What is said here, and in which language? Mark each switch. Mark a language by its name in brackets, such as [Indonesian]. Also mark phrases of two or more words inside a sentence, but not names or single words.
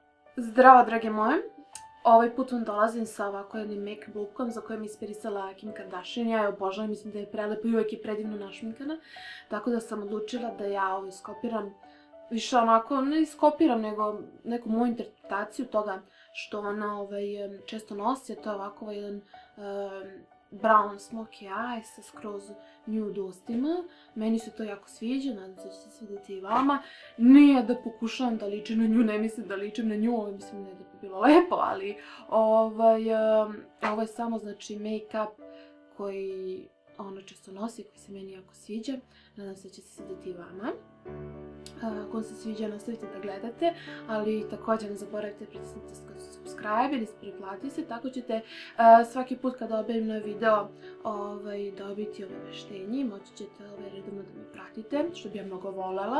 [Serbian] Zdravo, drage moje. Ovaj put vam dolazim sa ovako jednim [English] make-up lookom [Serbian] za koje mi inspirisala Kim Kardashian. Ja je obožavam, mislim da je prelepa i uvijek je predivno našminkana. Tako da sam odlučila da ja ovo iskopiram. Više onako, ne iskopiram, nego neku moju interpretaciju toga što ona često nosi. To je ovako jedan [English] brown smoky eye [Serbian] sa skroz nude ustima. Meni se to jako sviđa, nadam se da će se svidjeti i vama. Nije da pokušavam da ličim na nju, ne mislim da ličim na nju, mislim da bi bilo lepo, ali ovo je samo znači make-up koji ona često nosi, koji se meni jako sviđa. Nadam se da će se svidjeti i vama. Ako vam se sviđa, nastavite da gledate, ali također ne zaboravite pritisnite subscribe ili pretplatite se, tako ćete svaki put kada objavim novi video dobiti obaveštenje i moći ćete redovno da me pratite, što bi ja mnogo voljela.